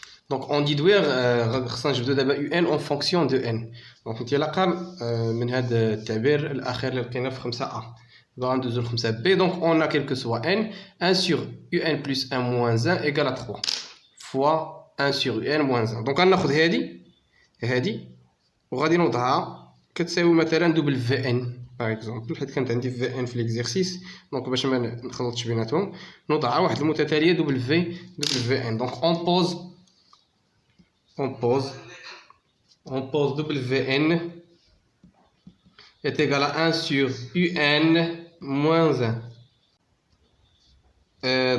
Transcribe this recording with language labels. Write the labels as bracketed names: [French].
[French] donc on déduire [Arabic] خصنا نجبدو دابا [French] un en fonction de n [Arabic] دونك انطلاقا من هذا التعبير الاخير اللي لقينا في [French] 5a [Arabic] ندوزو ل [French] 5b donc on a quel que soit n 1 sur un plus 1 moins 1 égale à 3 fois 1 sur un moins 1 donc [Arabic] غناخد هادي وغادي نوضعها كتساوي مثلا WN [French] باغ اكزومبل، [Arabic] حيت كانت عندي VN في ليكزيرسيس. دونك باش ما نخلطش بيناتهم نوضعها واحد المتتاليه WN. [French] دونك on pose WN est égal à 1 sur UN moins 1.